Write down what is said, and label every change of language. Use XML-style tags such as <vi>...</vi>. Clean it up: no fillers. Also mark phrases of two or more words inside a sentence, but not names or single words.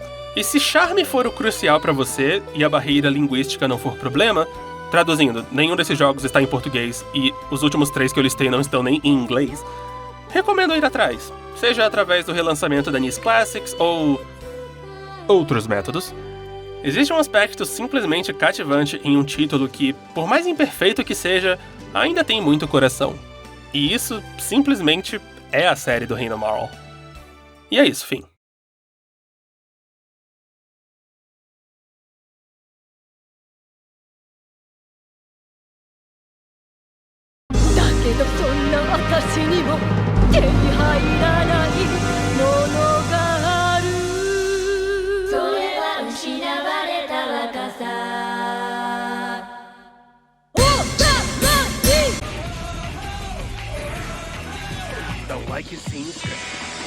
<pt>E se charme for o crucial pra você e a barreira linguística não for problema, traduzindo, nenhum desses jogos está em português e os últimos 3 que eu listei não estão nem em inglês, recomendo ir atrás, seja através do relançamento da NIS Classics ou outros métodos. Existe um aspecto simplesmente cativante em um título que, por mais imperfeito que seja, ainda tem muito coração. E isso, simplesmente, é a série do Reino Marl. E é isso, fim.</pt> <ja>けどそんな私にも手に入らないものがあるそれは失われた若さおっ</ja> <en>Don't like his scenes.</en>